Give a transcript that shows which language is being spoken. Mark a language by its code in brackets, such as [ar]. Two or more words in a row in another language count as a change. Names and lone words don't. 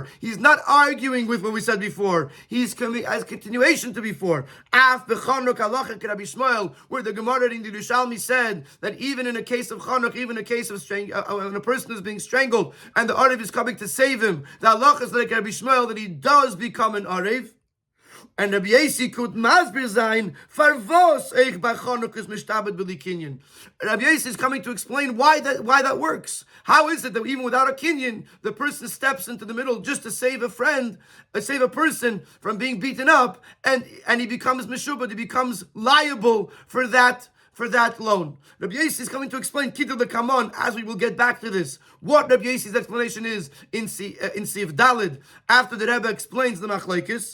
[en] He's not arguing with what we said before. He's coming as a continuation to before. [he] אף בחנק הלכתא כ [en] Rabbi Shmuel, where the Gemara in the Yerushalmi said that even in a case of chanuk, even in a case of when a person is being strangled and the Arev is coming to save him, the halach is like Rabbi Shmuel, that he does become an Arev. [yi] And Rabbi Yossi could מסביר זיין, פארוואס איך ביי חנוק איז משתעבד בלי קנין. [en] Rabbi Yossi is coming to explain why that works. How is it that even without a kinyan, the person steps into the middle just to save a friend, save a person from being beaten up, and he becomes meshubad, he becomes liable for that for that loan. Rabbi Yossi is coming to explain Kitul Kamon, as we will get back to this, what Rabbi Yossi's explanation is in [he] סעיף דלית, [en] after the Rebbe explains the Machlekes.